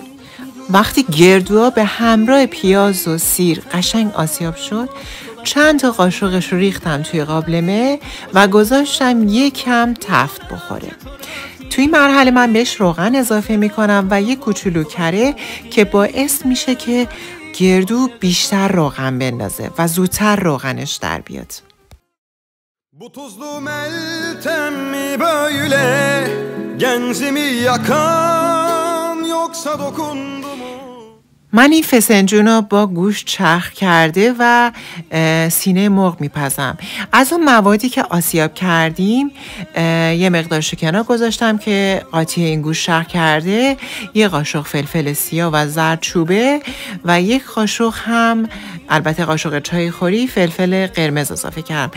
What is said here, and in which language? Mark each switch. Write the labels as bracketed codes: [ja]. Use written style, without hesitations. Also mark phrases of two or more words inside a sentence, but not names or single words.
[fa] وقتی گردوها به همراه پیاز و سیر قشنگ آسیاب شد، چند تا قاشقش رو ریختم توی قابلمه و گذاشتم یکم تفت بخوره. توی مرحله من بهش روغن اضافه میکنم و یک کوچولو کره که باعث میشه که گردو بیشتر روغن بندازه و زودتر روغنش در بیاد. [tr] Bu tuzlu meltem mi böyle gencimi yakan yoksa dokundu mu? [fa] من این فسنجون رو با گوشت چرخ کرده و سینه مرغ میپزم. از اون موادی که آسیاب کردیم یه مقدارشو کنار گذاشتم که قاطی این گوشت چرخ کرده، یه قاشق فلفل سیاه و زردچوبه و یک قاشق هم، البته قاشق چای خوری، فلفل قرمز اضافه کردم.